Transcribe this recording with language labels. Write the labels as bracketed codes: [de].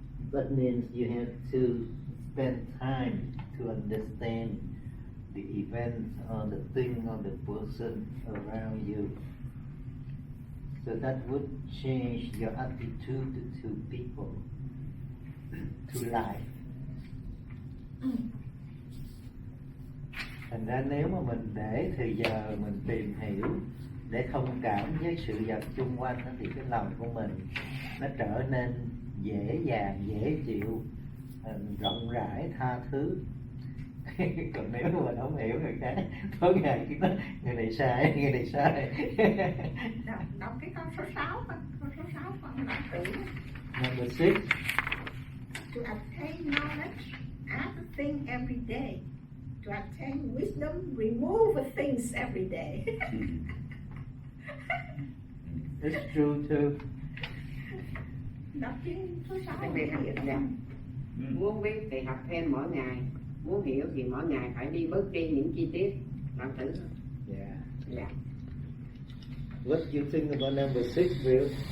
[en] That means you have to spend time to understand the event or the thing or the person around you. So that would change your attitude to people, to life. [vi] Thành ra nếu mà mình để thời giờ mình tìm hiểu để thông cảm với sự vật xung quanh đó, thì cái lòng của mình nó trở nên dễ dàng, dễ chịu, rộng rãi, tha thứ. Còn nếu mà mình không hiểu người khác, tối ngày cứ nói người này sai, người này sai. Đọc cái câu số 6 con số 6 con đọc tử. [en] Number 6. To attain knowledge, add a thing every day. To attain wisdom, remove a things every day. It's true too. [vi] Đọc cái số 6 Đặc biệt là muốn biết thì học thêm mỗi ngày, muốn hiểu thì mỗi ngày phải đi bớt đi những chi tiết. Làm thử. Yeah. Dạ. [en] What do you think about number 6, Bill?